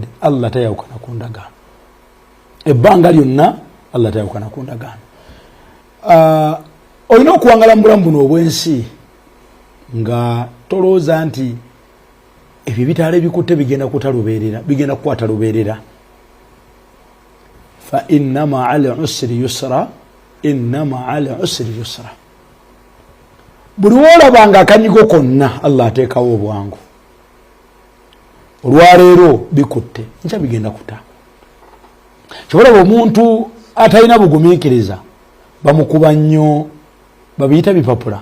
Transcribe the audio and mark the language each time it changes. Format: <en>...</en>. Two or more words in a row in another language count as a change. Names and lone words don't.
<lg>Allah tayawukana ku ndagaano. Ebbanga lyonna Allah tayawukana ku ndagaano. Olina okuwangala mu bulamu buno obwensi nga tolooza nti ebyo bitala ebikutte bigenda kutalubeerera, bigenda kukwata lubeerera.</lg> <ar>فإن مع العسر يسرا، إن مع العسر يسرا.</ar> <lg>Buli wolabanga akanyigo konna Allah ateekawo obwangu. Olwaleero bikutte nkya bigenda kuta. Kyolaba omuntu atalina bugumiikiriza bamukuba nnyo babiyita bipapula.</lg>